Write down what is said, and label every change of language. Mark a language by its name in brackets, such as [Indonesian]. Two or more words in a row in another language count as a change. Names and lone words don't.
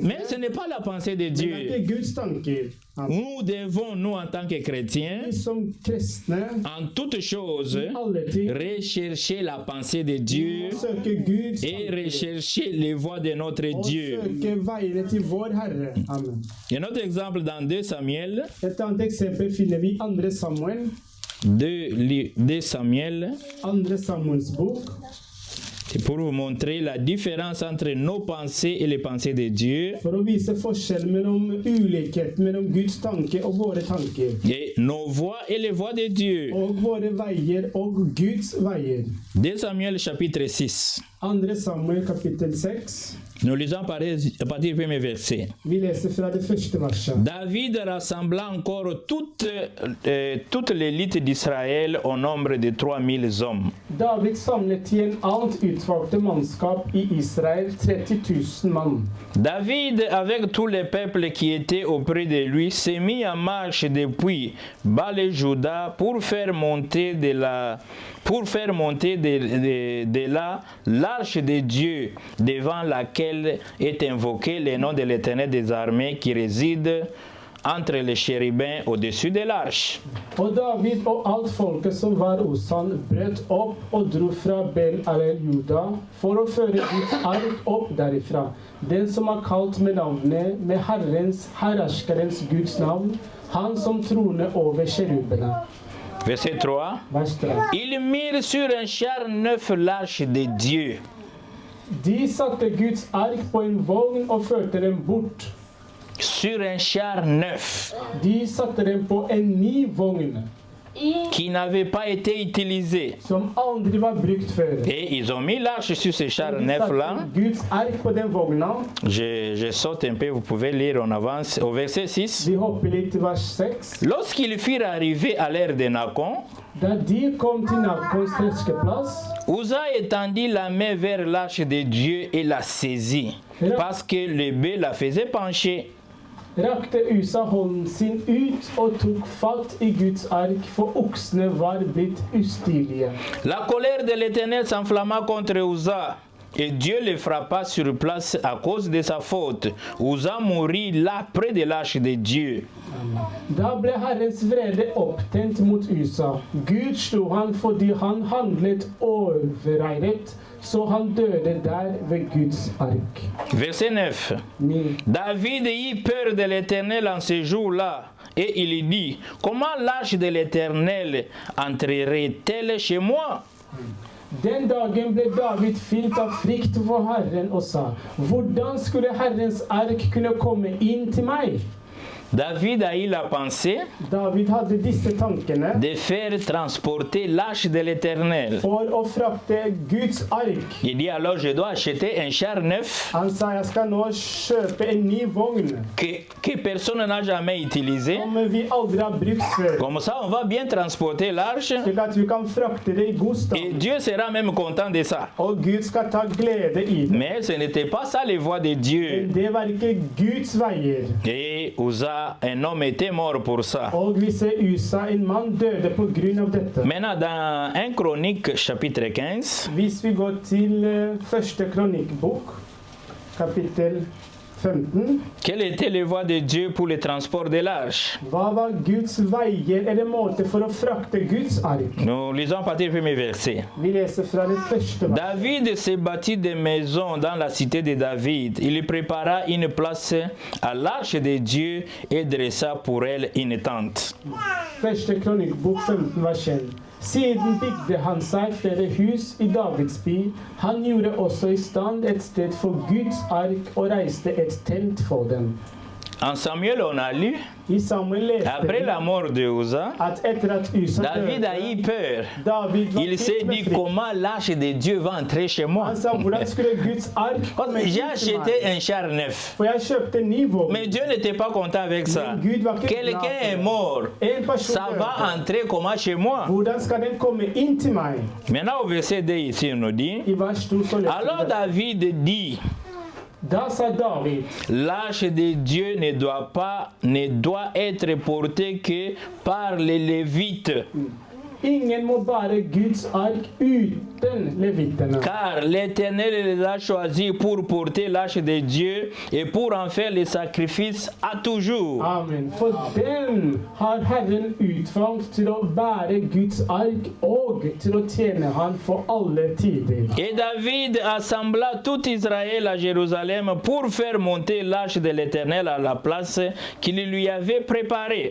[French] mais ce n'est pas la pensée de [Norwegian] men det er [French] Dieu. [Norwegian] ikke Guds tanker. Amen. [French] Nous devons, nous en tant que chrétiens, [Norwegian] Vi som kristne, [French] en toutes choses, [Norwegian] alle ting, [French] rechercher la pensée de Dieu [Norwegian] søker Guds [French] et [Norwegian] tanker. [French] rechercher les voies de notre [Norwegian] Og [French] Dieu. [Norwegian] søke veiene til vår Herre. Amen. [French] Un autre exemple dans 2 Samuel, [Norwegian] Et annet eksempel finner vi i 2. Samuel, 2 Samuel, 2. Samuels bok. [French] c'est pour vous montrer la différence entre nos pensées et les pensées de Dieu. [Norwegian] For å vise forskjellen mellom ulikheten mellom Guds tanke og våre tanker. [French] Et nos voies et les voies de Dieu. [Norwegian] Og våre veier og Guds veier. [French] 2 Samuel chapitre 6. [Norwegian] 2. Samuel kapittel 6. [French] Nous lisons à partir du premier verset. [Norwegian] Vi leser fra det første verset. [French] David rassembla encore toute l'élite d'Israël au nombre de 3000 hommes. [Norwegian] David samlet i en annet utvalgte mannskap i Israel 30 000 mann. [French] David, avec tous les peuples qui étaient auprès de lui, s'est mis en marche depuis Baal-Juda pour faire monter de là l'arche de Dieu devant laquelle est invoqué le nom de l'Éternel des armées qui réside entre les chérubins au-dessus de l'arche. [Norwegian] Og David og alt folket som var hos han, brøt opp og dro fra Bel-Alel-Juda for å føre Guds ark opp derifra. Den som er kalt med navnet, med Herrens, herrerskerens Guds navn, han som troner over kjerubene. [French] Verset 3. [Norwegian] Vers 3. [French] Ils mirent sur un char neuf l'arche de Dieu. [Norwegian] De satte Guds ark på en vogn og førte den bort. [French] Sur un char neuf [Norwegian] De satte den på en ny vogn [French] qui n'avait pas été utilisé. [Norwegian] som aldri var brukt før. [French] Et ils ont mis l'arche sur ce char [Norwegian] De [French] neuf-là. [Norwegian] satte Guds ark på den vogna. [French] Je saute un peu, vous pouvez lire en avance. Au verset 6. [Norwegian] Vi hopper litt til vers 6. [French] Lorsqu'ils furent arrivés à l'ère de Nacon, [Norwegian] Da de kom til Nakons treskeplass, [French] Uza étendit la main vers l'arche de Dieu et la saisit, parce que le bœuf la faisait pencher. [Norwegian] rakte Usa hånden sin ut og tok fatt i Guds ark, for oksene var blitt ustilige. [French] La colère de l'Éternel s'enflamma contre Uza, et Dieu le frappa sur place à cause de sa faute. Uza mourut là près de l'arche de Dieu. [Norwegian] Da ble Herrens vrede opptent mot Usa. Gud slo han fordi han handlet overreiret, så han døde der ved Guds ark. [French] Verset 9. David eut peur de l'Éternel en ce jour-là, et il dit, comment l'arche de l'Éternel entrerait-elle chez moi? [Norwegian] Den dagen ble David fylt av frykt for Herren og sa, hvordan skulle Herrens ark kunne komme inn til meg? [French] David a eu la pensée [Norwegian] David hadde disse tankene [French] de faire transporter l'arche de l'Éternel. [Norwegian] for å frakte Guds ark. [French] Il dit alors, je dois acheter un char neuf [Norwegian] Han sa, jeg skal nå kjøpe en ny vogn, [French] que personne n'a jamais utilisé. [Norwegian] som vi aldri har brukt før, [French] Comme ça, on va bien transporter l'arche [Norwegian] slik at vi kan frakte det i god [French] et [Norwegian] stand. [French] Dieu sera même content de ça. [Norwegian] Og Gud skal ta glede i det. [French] Mais ce n'était pas ça les voies de Dieu. [Norwegian] Men det var ikke Guds veier. [French] Et Uza, un homme était mort pour ça. [Norwegian] Og vi ser Usa, en mann døde på grunn av dette. [French] Maintenant, dans 1 Chronique, chapitre 15, [Norwegian] Hvis vi går til første kronikkbok, kapittel 15, [French] quelle était les voies de Dieu pour le transport de l'arche? [Norwegian] hva var Guds veier eller måte for å frakte Guds ark? [French] Nous lisons à partir du premier verset. [Norwegian] Vi leser fra det første vers. [French] David se bâtit des maisons dans la cité de David. Il prépara une place à l'arche de Dieu et dressa pour elle une tente. [Norwegian] Første kronikkbok 15 vers 1. Siden bygde han seg flere hus i Davids by. Han gjorde også i stand et sted for Guds ark og reiste et telt for den. [French] En Samuel, on a lu, [Norwegian] I Samuel leste [French] après la mort de Uza, [Norwegian] at etter at Usa [French] David a eu peur. [Norwegian] David var [French] Il s'est [Norwegian] helt med [French] dit, [Norwegian] frykt. [French] comment l'arche de Dieu va entrer chez moi? [Norwegian] Han sa, hvordan skulle Guds ark komme [French] J'ai [Norwegian] inn til [French] acheté [Norwegian] meg? [French] un char neuf. [Norwegian] For jeg kjøpte en ny vogn. [French] Mais Dieu n'était pas content avec ça. [Norwegian] Men Gud var ikke glad [French] Quelqu'un [Norwegian] for [French] est [Norwegian] det. [French] mort. [Norwegian] En person [French] Ça va [Norwegian] døde. [French] entrer comment chez moi? [Norwegian] Hvordan skal den komme inn til meg? [French] Maintenant, au verset 2 ici, on nous dit, [Norwegian] I vers 2 så leser [French] alors [Norwegian] vi det. [French] David dit, [Norwegian] Da sa David, [French] l'arche de Dieu ne doit être portée que par les Lévites, [Norwegian] ingen må bære Guds ark uten levittene. [French] car l'Éternel les a choisis pour porter l'arche de Dieu et pour en faire les sacrifices à toujours. Amen. [Norwegian] For den har Herren utvalgt til å bære Guds ark og til å tjene han for alle tider. [French] Et David assembla tout Israël à Jérusalem pour faire monter l'arche de l'Éternel à la place qu'il lui avait préparée.